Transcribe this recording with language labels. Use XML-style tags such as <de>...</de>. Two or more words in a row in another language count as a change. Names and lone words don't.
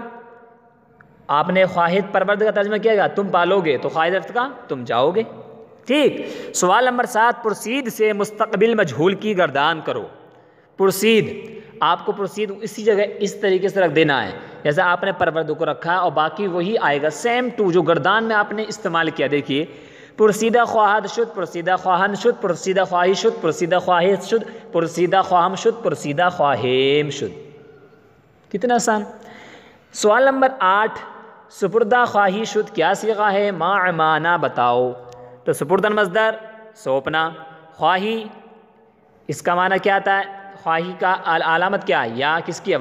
<ur>آپ نے</ur> <fa>خواہد پرورد</fa> <ur>کا ترجمہ کیا گا تم پالو گے، تو</ur> <fa>خواہد رفت</fa> <ur>کا تم جاؤ گے، ٹھیک؟ سوال نمبر 7، پرسید سے مستقبل مجہول کی گردان کرو، پرسید، آپ کو پرسید اسی جگہ اس طریقے سے رکھ دینا ہے جیسا آپ نے پرورد کو رکھا ہے، اور باقی وہی آئے گا</ur> <en>same to</en> <ur>جو گردان میں آپ نے استعمال کیا۔ دیکھیے،</ur> <fa>پرسیدہ خواہد شد، پرسیدہ خواہند شد، پرسیدہ خواہی شد، پرسیدہ خواہد شد، پرسیدہ خواہم شد، پرسیدہ خواہیم شد،</fa> <ur>کتنا آسان۔ سوال نمبر 8،</ur> <fa>سپردہ خواہی شد</fa> <ur>کیا صیغہ ہے؟ ما معنی بتاؤ، تو سپردن مصدر سونپنا، خواہی اس کا معنی کیا آتا ہے؟ خواہی کا علامت کیا ہے؟ یا کس کی ہے؟</ur>